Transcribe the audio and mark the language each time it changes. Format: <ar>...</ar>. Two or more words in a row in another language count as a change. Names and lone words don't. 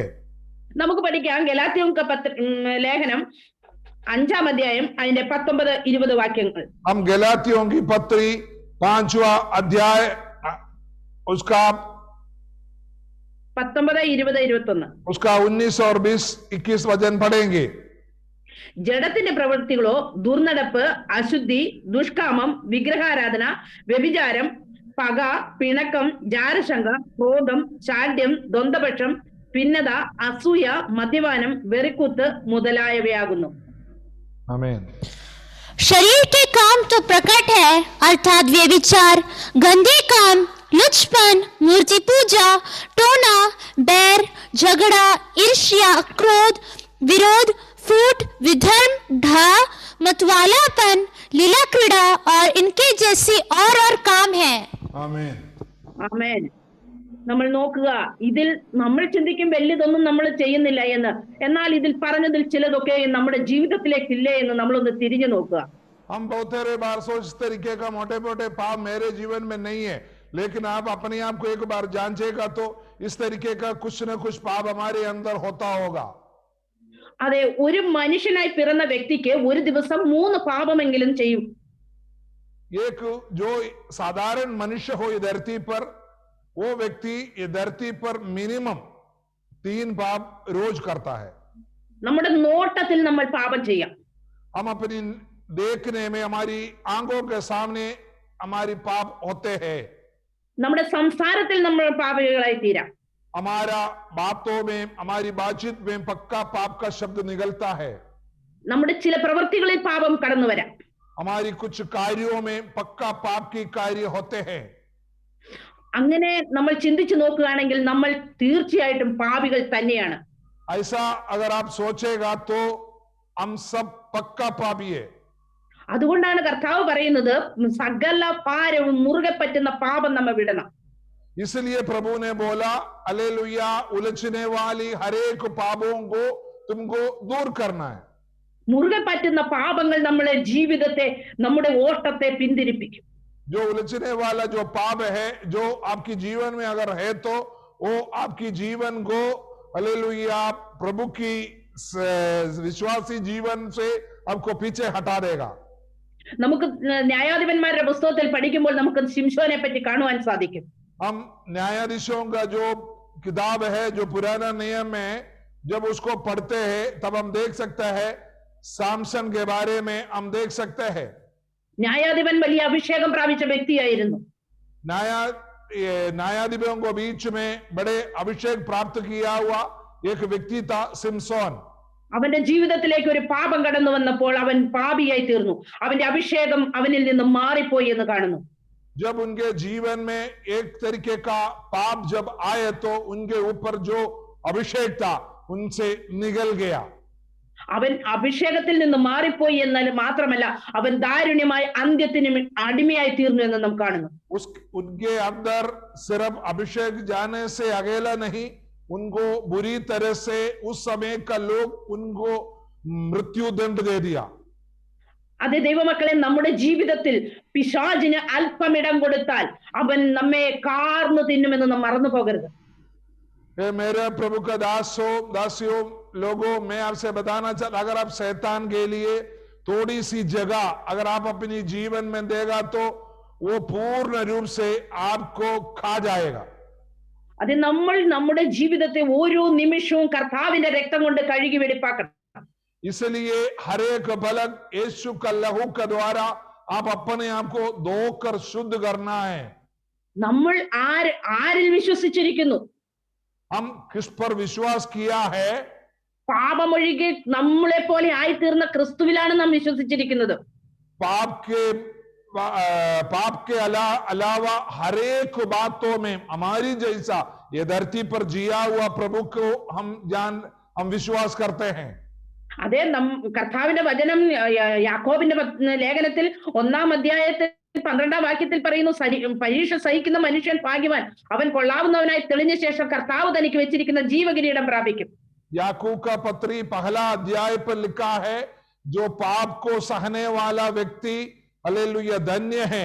<ml>നമുക്ക് പഠിക്കാം ഗലാത്യർക്ക് ലേഖനം 5-ാം അധ്യായം അതിന്റെ 19-20 വാക്യങ്ങൾ.</ml> <hi>हम गलातियों की पत्री 5वां अध्याय उसका 19, 20, 21 उसका 19 और 20, 21 वचन पढ़ेंगे.</hi> <ml>ജഡത്തിന്റെ പ്രവൃത്തികളോ ദുർനടപ്പ്, അശുദ്ധി, ദുഷ്കാമം, വിഗ്രഹാരാധന, വ്യഭിചാരം, പക, പിണക്കം, ജാരശങ്ക, ക്രോധം, ശാഠ്യം, ദ്വന്ദ്വപക്ഷം, ഭിന്നത, അസൂയ, മദ്യപാനം, വെറിക്കൂത്ത് മുതലായവയാകുന്നു.</ml> <hi>आमीन. शरीर के काम तो प्रकट है, अर्थात व्यभिचार, गंदे काम, लुचपन, मूर्ति पूजा, टोना, बैर, झगड़ा, ईर्ष्या, क्रोध, विरोध, फूट, विधर्म, ढा, मतवालापन, लीला क्रीड़ा और इनके जैसे और काम है. आमीन.</hi> <ml>ആമേൻ. നമ്മൾ നോക്കുക, ഇതിൽ നമ്മൾ ചിന്തിക്കും വലിയതൊന്നും നമ്മൾ ചെയ്യുന്നില്ല എന്ന്, എന്നാൽ ഇതിൽ പറഞ്ഞതിൽ ചിലതൊക്കെ നമ്മുടെ ജീവിതത്തിലേക്ക് ഇല്ലേ എന്ന് നമ്മളൊന്ന് തിരിഞ്ഞു നോക്കുക.</ml> <hi>हम बहुत बार सोच इस तरीके का मोटे मोटे पाप मेरे जीवन में नहीं है, लेकिन आप अपने आप को एक बार जांचेगा तो इस तरीके का कुछ न कुछ पाप हमारे अंदर होता होगा.</hi> <ml>അതെ, ഒരു മനുഷ്യനായി പിറന്ന വ്യക്തിക്ക് ഒരു ദിവസം 3 പാപമെങ്കിലും ചെയ്യും.</ml> <hi>एक जो साधारण मनुष्य हो ये धरती पर, वो व्यक्ति ये धरती पर मिनिमम 3 पाप रोज करता है.</hi> <ml>നമ്മുടെ നോട്ടത്തിൽ നമ്മൾ പാപം ചെയ്യാം.</ml> <hi>हम अपनी देखने में, हमारी आंखों के सामने हमारी पाप होते हैं.</hi> <ml>നമ്മുടെ സംസാരത്തിൽ നമ്മൾ പാപികളായി തീരാം.</ml> <hi>हमारा बातों में, हमारी बातचीत में पक्का पाप का शब्द निकलता है.</hi> <ml>നമ്മുടെ ചില പ്രവൃത്തികളിൽ പാപം കടന്നു വരാം.</ml> <hi>हमारी कुछ कार्यों में पक्का पाप की कार्य होते हैं.</hi> <ml>അങ്ങനെ നമ്മൾ ചിന്തിച്ചു നോക്കുകയാണെങ്കിൽ നമ്മൾ തീർച്ചയായിട്ടും പാപികൾ തന്നെയാണ്.</ml> <hi>ऐसा अगर आप सोचेगा तो हम सब पक्का पापी है.</hi> <ml>അതുകൊണ്ടാണ് കർത്താവ് പറയുന്നത് സകല ഭാരവും മുറുകെ പറ്റുന്ന പാപം നമ്മ വിടണം.</ml> <hi>इसलिए प्रभु ने बोला, हालेलुया, उलझने वाली हर एक पापों को तुमको दूर करना है.</hi> <ml>മുറുകെ പറ്റുന്ന പാപങ്ങൾ നമ്മളെ ജീവിതത്തെ നമ്മുടെ ഓട്ടത്തെ പിന്തിരിപ്പിക്കും.</ml> <hi>जो उलझने वाला जो पाप है, जो आपकी जीवन में अगर है तो वो आपकी जीवन को हालेलुया प्रभु की विश्वासी जीवन से आपको पीछे हटा देगा.</hi> <ml>നമുക്ക് ന്യായാധിപന്മാരുടെ പുസ്തകത്തിൽ പഠിക്കുമ്പോൾ നമുക്ക് ശിംശോനെ പറ്റി കാണുവാൻ സാധിക്കും.</ml> <hi>हम न्यायाधीशों का जो किताब है, जो पुराना नियम में जब उसको पढ़ते हैं तब हम देख सकते हैं सामसन के बारे में हम देख सकते हैं.</hi> <ml>ന്യായാധിപൻ വലിയ അഭിഷേകം പ്രാപിച്ച വ്യക്തിയായിരുന്നു.</ml> <hi>न्यायाधिपों को बीच में बड़े अभिषेक प्राप्त किया हुआ एक व्यक्ति था सिमसोन.</hi> <ml>അവന്റെ ജീവിതത്തിലേക്ക് ഒരു പാപം കടന്നു വന്നപ്പോൾ അവൻ പാപിയായി തീർന്നു. അവന്റെ അഭിഷേകം അവനിൽ നിന്ന് മാറിപ്പോയി എന്ന് കാണുന്നു.</ml> <hi>जब उनके जीवन में एक तरीके का पाप जब आए तो उनके ऊपर जो अभिषेक था उनसे निकल गया.</hi> <ml>അവൻ അഭിഷേകത്തിൽ നിന്ന് മാറിപ്പോയി എന്നാൽ മാത്രമല്ല അവൻ ദാരുണ്യമായ അന്ത്യത്തിന് അടിമയായി തീർന്നു എന്ന് നാം കാണുന്നു.</ml> <hi>उनके अंदर सिर्फ अभिषेक जाने से अकेला नहीं, उनको बुरी तरह से उस समय का लोग उनको मृत्यु दंड दे दिया.</hi> <ml>അതേ ദൈവമക്കളെ, നമ്മുടെ ജീവിതത്തിൽ പിശാചിന് അല്പമിടം കൊടുത്താൽ അവൻ നമ്മെ കാർന്നു തിന്നുമെന്ന് നാം മറന്നു പോകരുത്.</ml> <hi>मेरे प्रभु का दासियों लोगों, मैं आपसे बताना चाहता, अगर आप शैतान के लिए थोड़ी सी जगह अगर आप अपनी जीवन में देगा तो वो पूर्ण रूप से आपको खा जाएगा.</hi> <ml>അത് നമ്മൾ നമ്മുടെ ജീവിതത്തെ ഓരോ നിമിഷവും കർത്താവിന്റെ രക്തം കൊണ്ട് കഴുകി വെടിപ്പാക്കണം.</ml> <hi>इसलिए हर एक पलक यीशु का लहू के द्वारा आप अपने आप को धोकर शुद्ध करना है.</hi> <ml>നമ്മൾ ആരിൽ വിശ്വസിച്ചിരിക്കുന്നു?</ml> <hi>हम किस पर विश्वास किया है?</hi> <ml>പാപമൊഴികെ നമ്മളെ പോലെ ആയിത്തീർന്ന ക്രിസ്തുവിലാണ് നാം വിശ്വസിച്ചിരിക്കുന്നത്.</ml> <hi>पाप के अलावा हर एक बातों में हमारी जैसा ये धरती पर जिया हुआ प्रभु को हम विश्वास करते हैं.</hi> <ml>അതേ കർത്താവിന്റെ വചനം യാക്കോബിന്റെ ലേഖനത്തിൽ 1-ാം അധ്യായത്തിൽ 12-ാം വാക്യത്തിൽ പറയുന്നു, പരീക്ഷ സഹിക്കുന്ന മനുഷ്യൻ ഭാഗ്യവാൻ, അവൻ കൊള്ളാവുന്നവനായി തെളിഞ്ഞ ശേഷം കർത്താവ് തനിക്ക് വെച്ചിരിക്കുന്ന ജീവകിരീടം പ്രാപിക്കും.</ml> <hi>याकूब का पत्री पहला अध्याय पर लिखा है, जो पाप को सहने वाला व्यक्ति हालेलुया धन्य है.</hi>